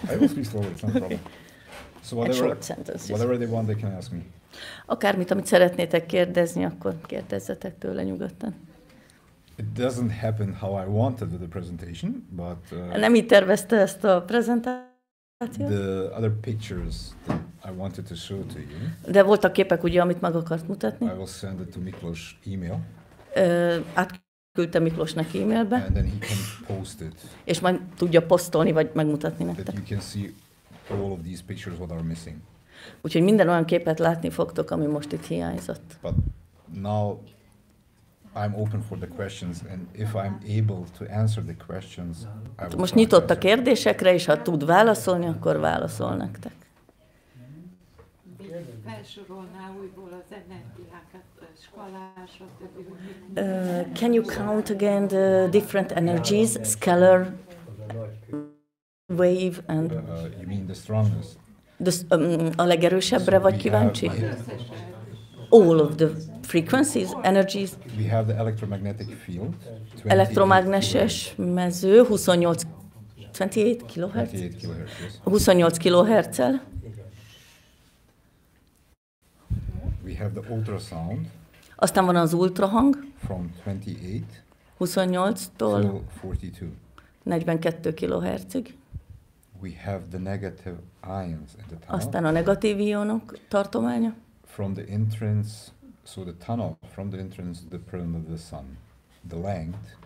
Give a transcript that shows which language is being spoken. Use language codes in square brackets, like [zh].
[en] I will speak slowly. It's no problem. So Short sentences. whatever they want, they can ask me. [hu] Akármit, amit szeretnétek kérdezni, akkor kérdezzetek tőle nyugodtan. [en] It doesn't happen how I wanted with the presentation, but [hu] Nem így tervezte ezt a prezentációt? [en] the other pictures that I wanted to show to you, [hu] De voltak képek, ugye, amit meg akart mutatni. [en] I will send it to Miklos email, [hu] Átküldte Miklósnak e-mailbe, [en] and then he can post it, [hu] és majd tudja posztolni, vagy megmutatni [en] that [hu] nektek. [en] you can see all of these pictures what are missing. [hu] Úgyhogy minden olyan képet látni fogtok, ami most itt hiányzott. [en] But now I'm open for the questions, and if I'm able to answer the questions, I will try to [hu] nyitott a [en] answer. [hu] kérdésekre, és ha tud válaszolni, akkor válaszol nektek. Felsorolná újból az energiákat, skalár, stb. [en] Can you count again the different energies, scalar, wave and You mean the strongest? [hu] a legerősebbre vagy kíváncsi? [en] All of the frequencies, energies, We have the electromagnetic field. [hu] elektromágneses mező, 28 kHz, [en] 28 kilohertz. Yes. [hu] 28 kHz-el, [en] We have the ultrasound [hu] aztán van az ultrahang, [en] from 28 [hu] 28-tól [en] till 42. [hu] 42 kHz-ig, [en] We have the negative ions in the tunnel [hu] aztán a negatív ionok tartománya, [en] from the entrance. So the tunnel from the entrance to the pyramid of the sun, the length.